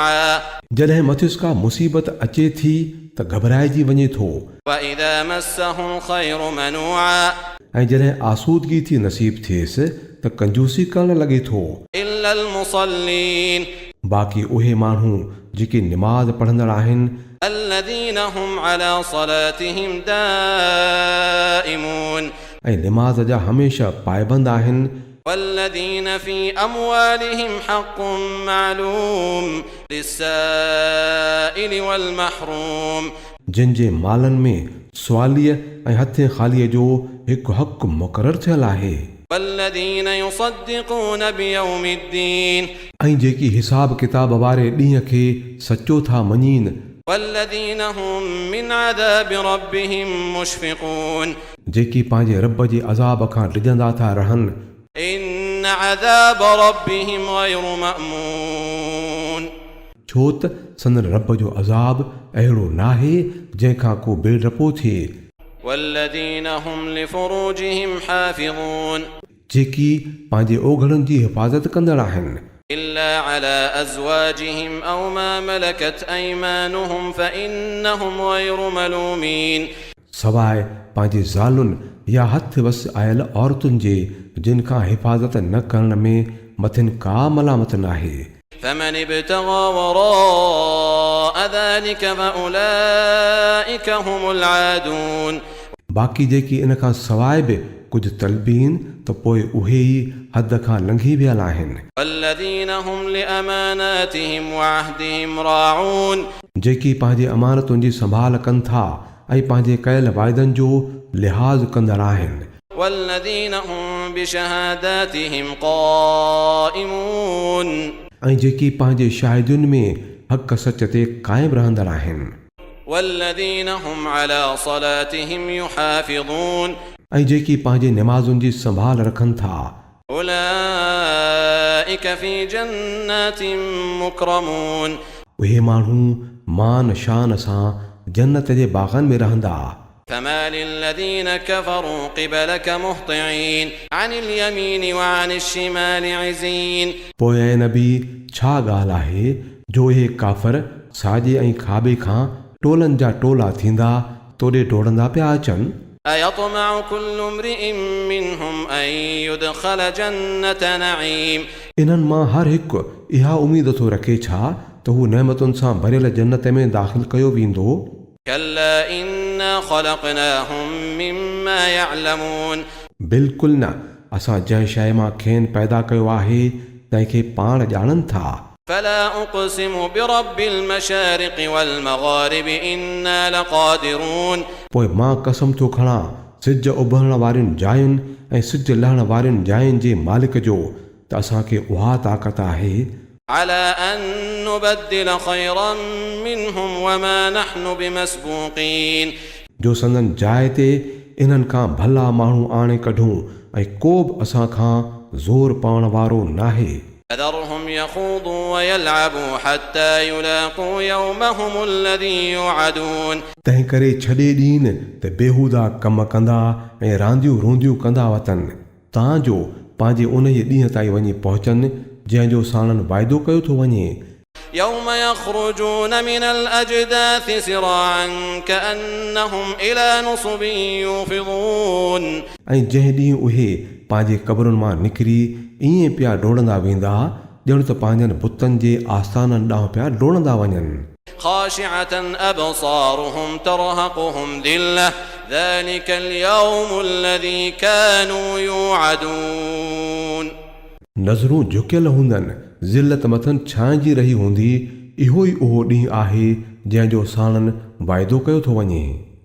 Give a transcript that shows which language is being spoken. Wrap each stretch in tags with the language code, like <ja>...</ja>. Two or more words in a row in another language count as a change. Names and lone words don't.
<sd>जॾहिं मथिस का मुसीबत अचे थी त घबराइजी वञे थो।</sd> <ar>وإذا مسه الخير منوعا,</ar> <sd>ऐं जॾहिं आसूदगी थी नसीब थिएसि त कंजूसी करणु लॻे थो।</sd> <ar>إلا المصلين,</ar> <sd>बाक़ी उहे माण्हू जेके निमाज़ पढ़ंदड़ आहिनि,</sd> <ar>الذين هم على صلاتهم دائمون,</ar> <sd>ऐं निमाज़ जा हमेशह पायबंद आहिनि।</sd> <ar>والذين في أموالهم حق معلوم للسائل والمحروم,</ar> <sd>जिन जे मालनि में सुवालीअ ऐं हथे ख़ालीअ जो हिकु हक़ मुक़ररु थियल आहे।</sd> <ar>والذين يصدقون بيوم الدين,</ar> <sd>ऐं जेकी हिसाब किताब वारे ॾींहं खे सचो था मञीनि।</sd> <ar>والذين هم من عذاب ربهم مشفقون,</ar> <sd>जेकी पंहिंजे रब जे अज़ाब खां डिॼंदा था रहनि।</sd> <ar>إن عذاب ربهم غير مأمون,</ar> <sd>छो त संदन रब जो अज़ाब अहिड़ो नाहे जंहिंखां को बेडपो थिए।</sd> <ar>والذين هم لفروجهم حافظون,</ar> <sd>जेकी पंहिंजे ओघड़नि जी हिफ़ाज़त कंदड़ आहिनि।</sd> <ar>إلا على أزواجهم أو ما ملكت أيمانهم فإنهم غير ملومين,</ar> <sd>सवाइ पंहिंजे ज़ालुनि या हथ वस आयल औरतुनि जे जिन खां हिफ़ाज़त न करण में मथिन का मलामत नाहे।</sd> <ar>فمن ابتغى وراء ذلك فأولئك هم العادون,</ar> <sd>बाक़ी जेकी इन खां सवाइ बि कुझु तलबीन त पोइ उहे ई हद खां लंघी वियल आहिनि।</sd> <ar>والذين هم لأماناتهم وعهدهم راعون,</ar> <sd>जेकी पंहिंजे अमानतुनि जी संभाल कनि था ऐं पंहिंजे कयल वाइदनि जो लिहाज़ कंदड़ आहिनि।</sd> <ar>والذين هم بشهاداتهم قائمون,</ar> <sd>ऐं जेकी पंहिंजे शाहिदियुनि में हक़ सच ते क़ाइमु रहंदड़ आहिनि।</sd> <ar>والذين هم على صلاتهم يحافظون,</ar> <sd>ऐं जेकी पंहिंजे निमाज़ुनि जी संभाल रखनि था</sd> <ar>أولئك في جنات مكرمون</ar> <sd>उहे माण्हू मान शान सां जन्नत जे बाग़नि में रहंदा</sd> <ar>فما للذين كفروا قبلك مهطعين عن اليمين وعن الشمال عزين</ar> <sd>पोइ ऐं नबी छा ॻाल्हि आहे जो इहे काफ़र साॼे ऐं खाॿे खां टोलनि जा टोला थींदा तोॾे डोड़ंदा पिया अचनि</sd> <ar>أيطمع كل امرئ منهم أن يدخل جنة نعيم</ar> <sd>इन्हनि मां हर हिकु इहा उमेद थो रखे छा त हू नेमतुनि सां भरियल जन्नत में दाख़िल कयो वेंदो</sd> <ar>كلا إنا خلقناهم مما يعلمون</ar> <sd>बिल्कुलु न असां जंहिं शइ मां खेनि पैदा कयो आहे तंहिंखे पाण ॼाणनि था</sd> <ar>فلا أقسم برب المشارق والمغارب إنا لقادرون</ar> <sd>पोइ मां कसम थो खणां सिज उभरण वारियुनि जायुनि ऐं सिज लहण वारियुनि जायुनि जे मालिक जो त असांखे उहा ताक़त आहे</sd> <ar>على أن نبدل خيرا منهم وما نحن بمسبوقين</ar> <sd>जो संदन जाइ ते इन्हनि खां भला माण्हू आणे कढूं ऐं को बि असां खां ज़ोर पाइण वारो नाहे</sd> <ar>فذرهم يخوضوا ويلعبوا حتى يلاقوا يومهم الذي يوعدون</ar> <sd>तंहिं करे छॾे ॾीन त बेहूदा कम कंदा ऐं रांदियूं रूंदियूं कंदा वतनि तां जो पंहिंजे उन जे ॾींहं ताईं वञी पहुचनि जंहिंजो साणनि वाइदो कयो थो वञे</sd> <ar>يوم يخرجون من الأجداث سراعا كأنهم إلى نصب يوفضون</ar> <sd>ऐं जंहिं ॾींहुं उहे पंहिंजे क़बरुनि मां निकिरी ईअं पिया डोड़ंदा वेंदा ॼण त पंहिंजनि बुतनि जे आस्थाननि ॾांहुं पिया डोड़ंदा वञनि</sd> <ar>خاشعة أبصارهم ترهقهم ذلة ذلك اليوم الذي كانوا يوعدون</ar> <sd>नज़रूं झुकियल हूंदनि ज़िलत मथनि छांइजी रही हूंदी इहो ई उहो ॾींहुं आहे जंहिंजो साणनि वाइदो कयो थो वञे</sd>